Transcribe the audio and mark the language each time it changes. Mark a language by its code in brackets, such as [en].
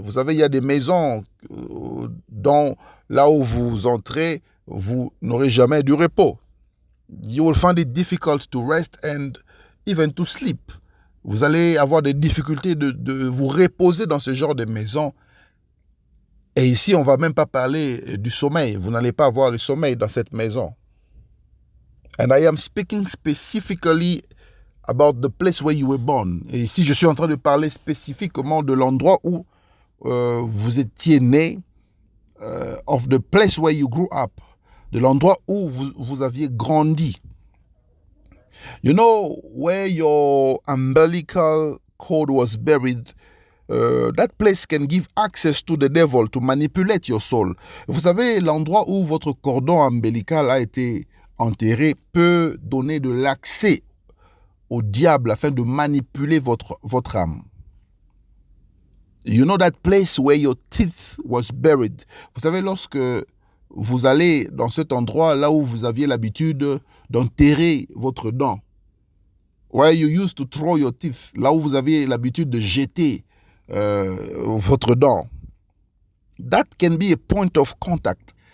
[fr] Vous savez, il y a des maisons dont là où vous entrez, vous n'aurez jamais du repos. [en] You will find it difficult to rest and even to sleep. [fr] Vous allez avoir des difficultés de vous reposer dans ce genre de maison. Et ici, on ne va même pas parler du sommeil. Vous n'allez pas avoir le sommeil dans cette maison. [en] And I am speaking specifically about the place where you were born. [fr] Et ici, je suis en train de parler spécifiquement de l'endroit où vous étiez né, [en] of the place where you grew up, [fr] de l'endroit où vous aviez grandi. [en] You know, where your umbilical cord was buried, that place can give access to the devil to manipulate your soul. [fr] Vous savez, l'endroit où votre cordon ombilical a été enterré peut donner de l'accès au diable afin de manipuler votre âme. [en] You know that place where your teeth was buried. [fr] Vous savez, lorsque vous allez dans cet endroit là où vous aviez l'habitude d'enterrer votre dent, [en] where you used to throw your teeth, [fr] là où vous aviez l'habitude de jeter votre dent, [en] that can be a point of contact.